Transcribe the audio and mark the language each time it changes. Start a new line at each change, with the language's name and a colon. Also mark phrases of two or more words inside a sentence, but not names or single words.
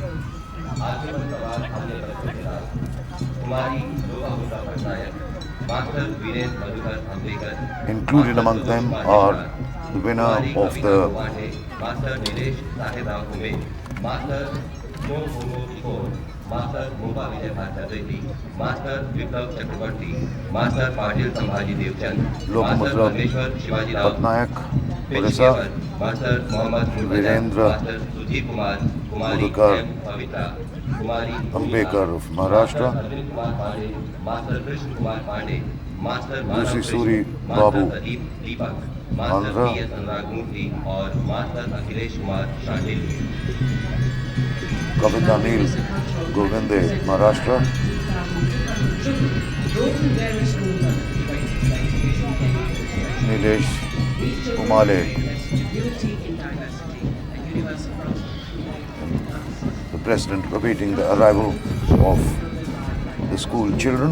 English: Included among them are the winner of the Master Bhumba Vijay Bhattacharya, Master Viplav Chakrabarti, Master Patil Sambhaji Devchand, Master Parmeshwar Shivaji Rao, Peshawar, Master Mohammad Mulbazar, Master Sujit Kumar, Kumari M. Pavitra, Kumari Ambekar of Maharashtra, Arvind Kumar Pandey, Master Krishna Kumar Pandey, Master Lucy Suri Babu, Master Pradeep Deepak, Master P.S. Anurag Murthy और Master Akhilesh Kumar Shandil. Kavita Neil Govinde, Maharashtra, Nilesh Umale, the President awaiting the arrival of the school children.